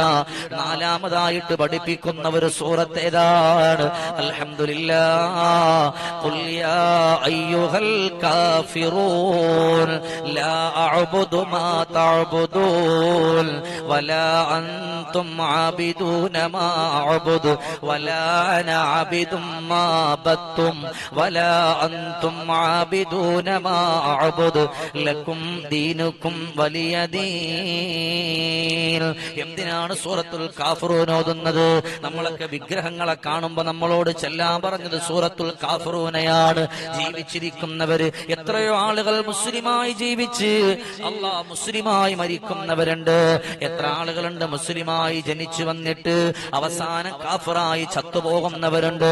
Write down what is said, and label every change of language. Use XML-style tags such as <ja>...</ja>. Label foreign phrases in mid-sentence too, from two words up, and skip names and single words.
<ml>4-മതായിട്ട് പഠിപ്പിക്കുന്ന ഒരു സൂറത്ത് ഏതാണ്?</ml> <ar>الحمد لله قل يا أيها الكافرون لا أعبد ما تعبدون ولا أنتم عابدون ما أعبد ولا أنا عابد ما عبدتم ولا أنتم عابدون ما أعبد لكم دينكم ولي دين.</ar> <ml>എന്തിനാണ് സൂറത്തുൽ കാഫിറൂൻ ഓതുന്നത്? നമ്മളൊക്കെ വിഗ്രഹങ്ങളെ കാണുമ്പോൾ നമ്മളോട് ചെല്ലാൻ പറഞ്ഞത് സൂറത്തുൽ കാഫിറൂനെയാണ്. ജീവിച്ചിരിക്കുന്നവര് എത്രയോ ആളുകൾ മുസ്ലിമായി ജീവിച്ച് മുസ്ലിമായി മരിക്കുന്നവരുണ്ട്. എത്ര ആളുകളുണ്ട് മുസ്ലിമായി ജനിച്ചു വന്നിട്ട് അവസാനം കാഫിറായി ചത്തുപോകുന്നവരുണ്ട്.</ml>